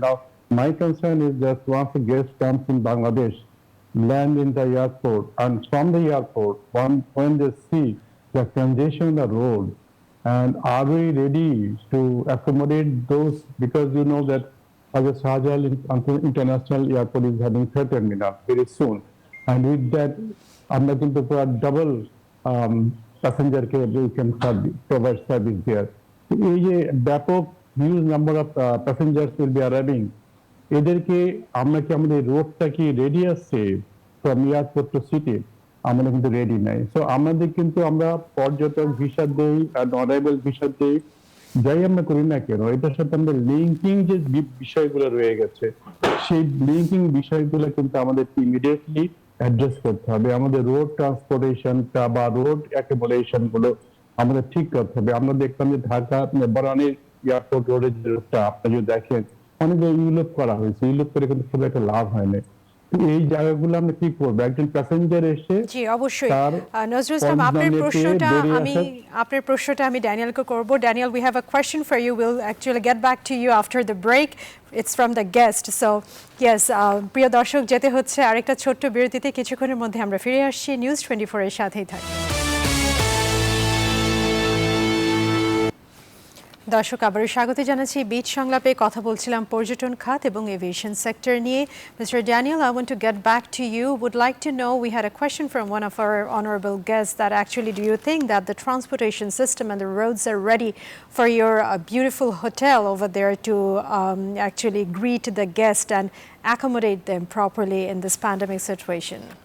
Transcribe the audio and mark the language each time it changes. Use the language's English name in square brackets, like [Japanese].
[English] Now, my concern is that once a guest comes in Bangladesh, land in the airport, and from the airport, when they see the congestion on the road, and are we ready to accommodate those? Because you know that our Shahjal International Airport is having third terminal very soon, and with that, [Bangla] আমরা কিন্তু পুরো [English] double passenger we can provide service there. [Bangla] এই যে ব্যাপক [English] huge number of passengers will be arriving, [Bangla] এদেরকে আমরা কি আমাদের রোডটা কি রেডি আছে [English] From airport to city? [Bangla] আমরা কিন্তু রেডি নাই। সো আমাদের কিন্তু আমরা পর্যটক ভিসা দেই আর অরাইভাল ভিসা দেই, যাই আমরা করি না কেন, এটার সাথে আমাদের লিঙ্কিং যে বিষয়গুলো রয়ে গেছে, সেই লিঙ্কিং বিষয়গুলো কিন্তু আমাদের ইমিডিয়েটলি অ্যাড্রেস করতে হবে। আমাদের রোড ট্রান্সপোর্টেশনটা বা রোড অ্যাকোমোডেশন গুলো আমাদের ঠিক করতে হবে। আমরা দেখলাম যে ঢাকা বরানের এয়ারপোর্ট রোডের যে রোডটা আপনি যদি দেখেন, অনেক ইউলোপ করা হয়েছে, ইউলোপ করে কিন্তু খুব একটা লাভ হয় না। এই জায়গাগুলো আমরা কি করবো? একজন প্যাসেঞ্জার এসে জি অবশ্যই নজরুল ইসলাম, আপনার প্রশ্নটা আমি ড্যানিয়েলকে করব। [English] Daniel, we have a question for you. We'll actually get back to you after the break. It's from the guest. So yes, [Bangla] প্রিয় দর্শক, যেতে হচ্ছে আরেকটা ছোট্ট বিরতিতে। কিছুক্ষণের মধ্যে আমরা ফিরে আসছি। নিউজ 24 এর সাথেই থাকুন। দর্শক, আবারও স্বাগত জানাচ্ছি। বিচ সংলাপে কথা বলছিলাম পর্যটন খাত এবং এভিয়েশন সেক্টর নিয়ে। [English] Mr. Daniel, I want to get back to you. Would like to know, we had a question from one of our honorable guests that actually, do you think that the transportation system and the roads are ready for your beautiful hotel over there to actually greet the guest and accommodate them properly in this pandemic situation?